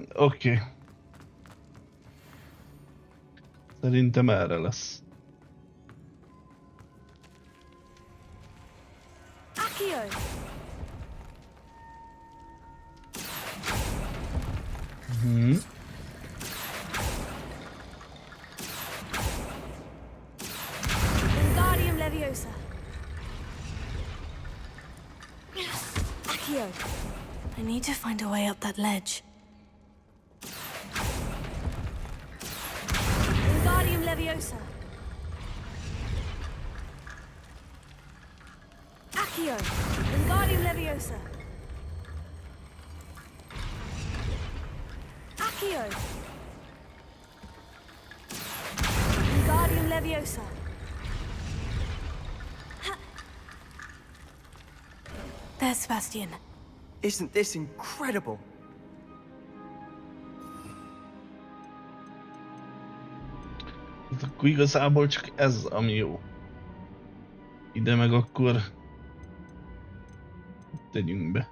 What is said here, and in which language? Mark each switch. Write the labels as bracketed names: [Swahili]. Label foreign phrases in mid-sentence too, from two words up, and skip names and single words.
[Hungarian] Oké. Szerintem erre lesz. [English] Accio. Wingardium Leviosa. Accio. I need to find a way up that ledge. Wingardium Leviosa. Accio. Wingardium Leviosa. Accio. Wingardium Leviosa. There's Sebastian. Isn't this incredible? [Hungarian] Akkor igazából csak ez, ami jó. Ide meg akkor tegyünk be.